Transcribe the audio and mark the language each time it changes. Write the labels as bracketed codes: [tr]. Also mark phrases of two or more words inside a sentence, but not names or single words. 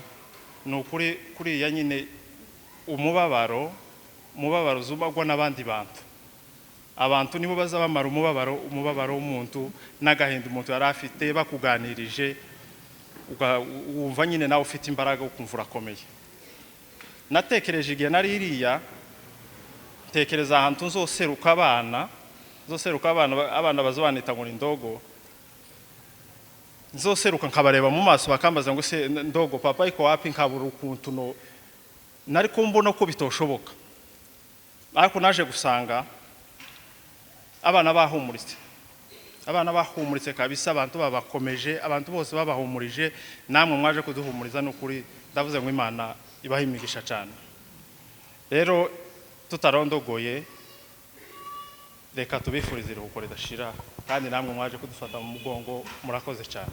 [rw] Ni ukuri kuriya nyine umubabaro zubagwa n'abandi abantu nibo baza bamara umubabaro w'umuntu n'agahinda umuntu yari afite, bakuganirije wumva nyine nawe ufite imbaraga ukumva urakomeye. Natekereje igihe nari iriya, tekereza ahantu nzoseruka abana bazobanita ngo ni ndogo, nzoseruka nkabareba mu maso bakambaza ngo se ndogo [sw] papa iko wapi, [rw] nkabura ukuntu nari kumbona ko bitoshoboka. Ariko naje gusanga abana bahumuritse kabisa, abantu babakomeje, abantu bose babahumurije, namwe mwaje kuduhumuriza. N'ukuri ndavuze ngo Imana ibaha imigisha cyane. Rero tutarondogoye, reka tubifurize iruhuko ridashira, kandi namwe mwaje kudufata mu mugongo, murakoze cyane.